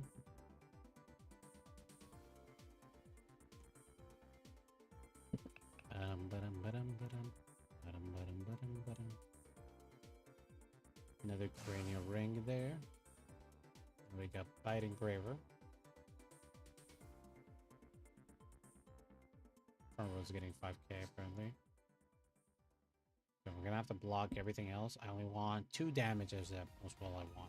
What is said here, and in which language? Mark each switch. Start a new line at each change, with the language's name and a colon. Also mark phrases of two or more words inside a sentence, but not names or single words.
English: Ba-dum, ba-dum, ba-dum. Ba-dum, ba-dum, ba-dum, ba-dum. Another cranial ring there. And we got Bite Engraver. Front row's getting 5k apparently. So we're gonna have to block everything else. I only want 2 damages at most all I want.